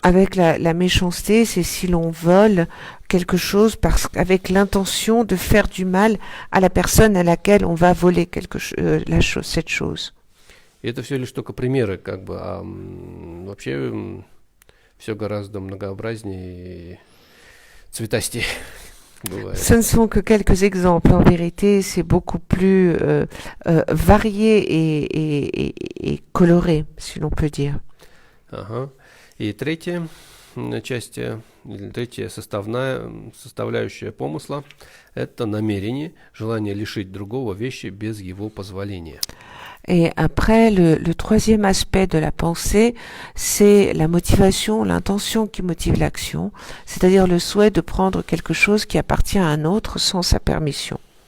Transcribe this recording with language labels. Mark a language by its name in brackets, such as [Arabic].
[French] Avec la méchanceté, c'est si l'on vole quelque chose avec l'intention de faire du mal à la personne à laquelle on va voler cette chose. [Russian] И это все лишь только примеры, как бы, вообще все гораздо многообразнее и цветастее бывает. [French] Ce ne sont que quelques exemples. En vérité, c'est beaucoup plus varié et coloré, si l'on peut dire. [Russian] Ага. И третья часть, или третья составляющая помысла – это намерение, желание лишить другого вещи без его позволения. [French] Et après, le troisième aspect de la pensée, c'est la motivation, l'intention qui motive l'action, c'est-à-dire le souhait de prendre quelque chose qui appartient à un autre sans sa permission.